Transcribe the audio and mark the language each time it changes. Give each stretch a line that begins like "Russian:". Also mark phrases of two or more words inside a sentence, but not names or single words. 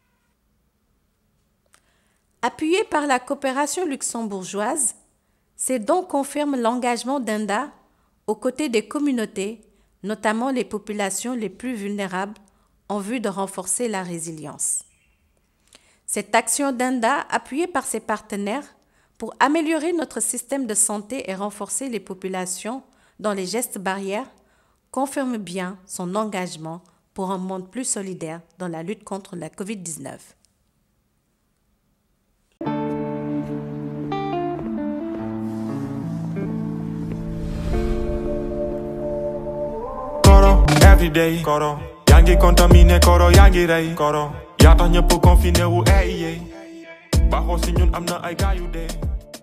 French: Appuyé par la coopération luxembourgeoise, ces dons confirment l'engagement d'ENDA aux côtés des communautés, notamment les populations les plus vulnérables, en vue de renforcer la résilience. Cette action d'ENDA, appuyée par ses partenaires, pour améliorer notre système de santé et renforcer les populations dans les gestes barrières, confirme bien son engagement pour un monde plus solidaire dans la lutte contre la COVID-19.
Wolof: Koro, everyday, Koro. Yangi contaminé, Koro, yangi rey, Koro. Yata ñepp confiné wu, ey, ey. Baxo si ñun am na ay gaay yu dee.